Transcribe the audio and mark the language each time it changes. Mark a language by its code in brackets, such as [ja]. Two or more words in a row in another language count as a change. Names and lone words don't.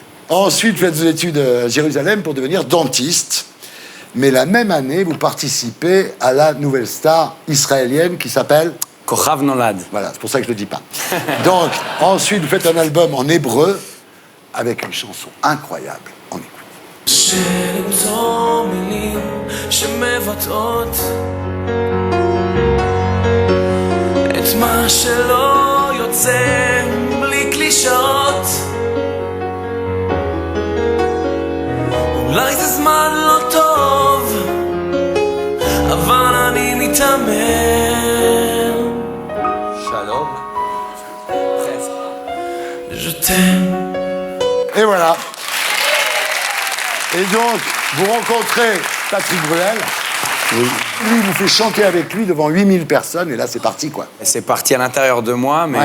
[fr] Ensuite, vous faites vos études à Jérusalem pour devenir dentiste. Mais la même année, vous participez à la nouvelle star israélienne qui s'appelle... Kochav Nolad. Voilà, c'est pour ça que je ne le dis pas. Donc, ensuite, vous faites un album en hébreu avec une chanson incroyable. On écoute. [he] שלמצוא מילים שמבטאות את מה שלא יוצא בלי קלישאות אולי זה זמן לא טוב אבל אני מתאמן שלום [fr] Je t'aime. Et voilà. Et donc, vous rencontrez Patrick Bruel. Oui. Lui, il vous fait chanter avec lui devant 8000 personnes, et là, c'est parti, quoi. C'est parti à l'intérieur de moi, mais